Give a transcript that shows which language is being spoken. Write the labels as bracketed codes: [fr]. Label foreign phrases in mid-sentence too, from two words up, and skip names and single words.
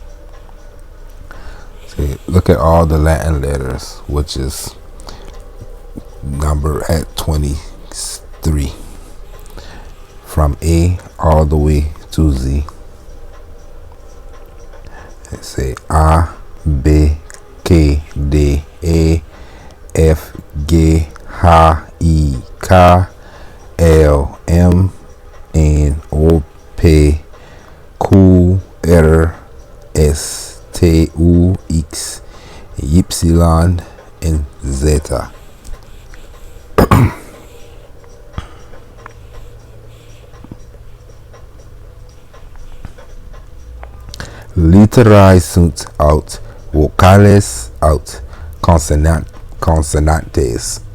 [en] So look at all the Latin letters, which is number at 23, from A all the way to Z. Let's say A, B, K, D, E, F, G, H, I, K, L, M, N, O, P, Q, R, S, T, U, X, Y, and Z. [la] Literae sunt aut vocales aut consonantes.